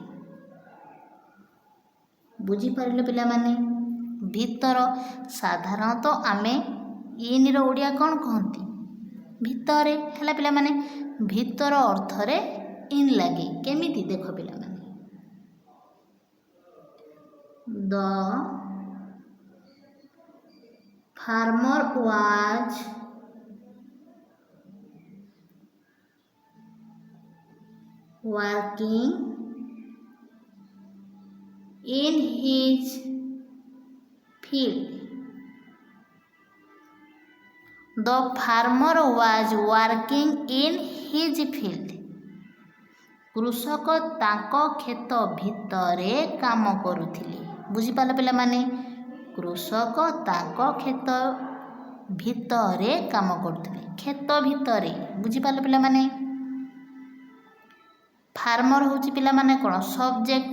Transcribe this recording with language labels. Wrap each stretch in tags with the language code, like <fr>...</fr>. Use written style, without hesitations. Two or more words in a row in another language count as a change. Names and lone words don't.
<or>ବୁଝିପାରିଲ ପିଲାମାନେ? ଭିତର ସାଧାରଣତଃ ଆମେ ଇନ୍ର ଓଡ଼ିଆ କ'ଣ କହନ୍ତି? ଭିତରେ। ହେଲା ପିଲାମାନେ? ଭିତର ଅର୍ଥରେ ଇନ୍ ଲାଗେ। କେମିତି ଦେଖ ପିଲାମାନେ?</or> <en>ଦ farmer was working in his field. The farmer was working in his field.</en> <or>କୃଷକ ତାଙ୍କ କ୍ଷେତ ଭିତରେ କାମ କରୁଥିଲେ। ବୁଝିପାରିଲ ପିଲାମାନେ? କୃଷକ ତାଙ୍କ କ୍ଷେତ ଭିତରେ କାମ କରୁଥିଲେ। କ୍ଷେତ ଭିତରେ। ବୁଝିପାରିଲ ପିଲାମାନେ? ଫାର୍ମର ହେଉଛି ପିଲାମାନେ କ'ଣ? ସବଜେକ୍ଟ।</or>